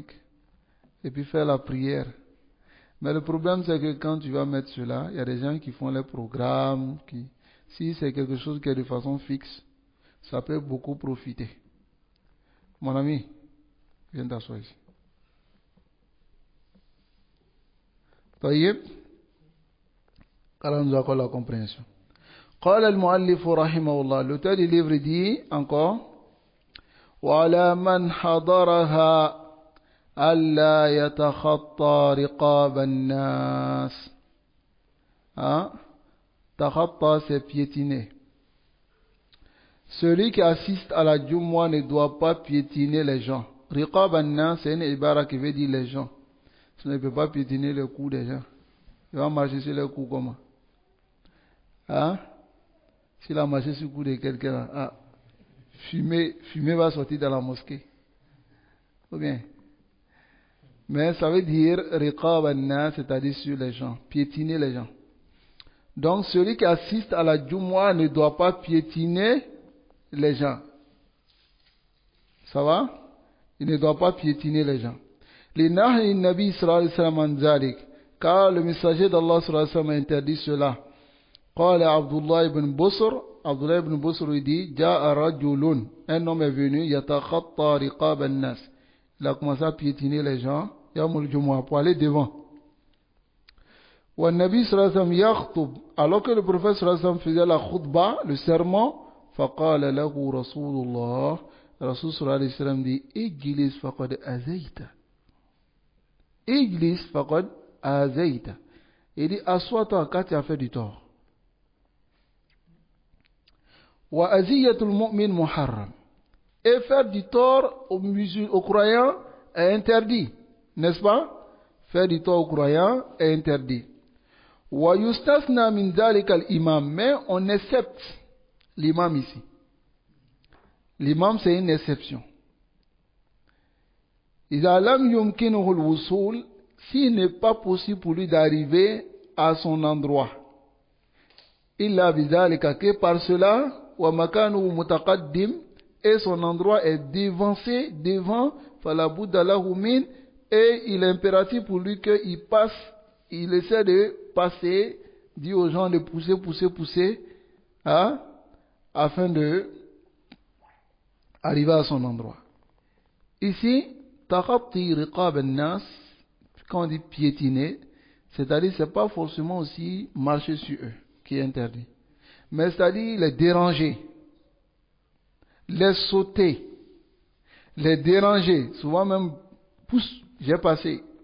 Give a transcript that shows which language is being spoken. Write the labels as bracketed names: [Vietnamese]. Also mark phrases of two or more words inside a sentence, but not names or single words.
[French] Et puis faire la prière. Mais le problème, c'est que quand tu vas mettre cela, il y a des gens qui font les programmes. Si c'est quelque chose qui est de façon fixe, ça peut beaucoup profiter. Mon ami, viens t'asseoir ici. [Arabic] طيب قال [French] nous accorde la compréhension. [Arabic] قال المؤلف رحمه الله, [French] l'auteur du livre dit encore, [Arabic] وعلى من حضرها ألا يتخطى رقاب الناس. [French] تخطى c'est piétiner. Celui qui assiste à la Jumu'ah ne doit pas piétiner les gens. [Arabic] رقاب الناس, [French] c'est une ibara qui veut dire les gens. Il ne peut pas piétiner le cou des gens. Il va marcher sur le cou comment? S'il a marché sur le cou de quelqu'un, fumer va sortir de la mosquée. Ou bien? Mais ça veut dire [Arabic] رقاب الناس, [French] c'est-à-dire sur les gens, piétiner les gens. Donc celui qui assiste à la Jumu'ah ne doit pas piétiner les gens. Ça va? Il ne doit pas piétiner les gens. [Arabic] لنهي النبي صلى الله عليه وسلم عن ذلك. [French] Car le messager d'Allah [Arabic] صلى الله عليه وسلم [French] a interdit cela. [Arabic] قال عبد الله بن بسر. [French] Abdullah ibn Busr dit, [Arabic] جاء رجل. [French] Un homme est venu, [Arabic] يتخطى رقاب الناس. [French] Il a commencé à piétiner les gens. [Arabic] يوم الجمعة [French] pour aller devant. [Arabic] والنبي صلى الله عليه وسلم يخطب. [French] Alors que le prophète [Arabic] صلى الله عليه وسلم [French] faisait la khutbah, le sermon, [Arabic] فقال له رسول الله رسول صلى الله عليه وسلم dit اجلس فقد أذيت اجلس فقد أذيت. [French] Il dit assois-toi quand tu as fait du tort. [Arabic] وأذية المؤمن محرم. [French] Et faire du tort aux croyants est interdit, n'est-ce pas? Faire du tort aux croyants est interdit. [Arabic] ويستثنى من ذلك الإمام, [French] mais on accepte l'imam ici. L'imam, c'est une exception. [Arabic] إذا لم يمكنه الوصول, [French] s'il n'est pas possible pour lui d'arriver à son endroit. [Arabic] إلا بذلك, [French] que par cela, [Arabic] ومكانه متقدم, [French] et son endroit est devancé devant, [Arabic] فلا بد له من, [French] et il est impératif pour lui qu'il passe, il essaie de passer, dit aux gens de pousser, hein, afin de arriver à son endroit. Ici, [Arabic] تخطي رقاب الناس, [French] quand on dit piétiner, c'est-à-dire c'est pas forcément aussi marcher sur eux qui est interdit, mais c'est-à-dire les déranger, les sauter, les déranger, souvent même pousse, j'ai passé.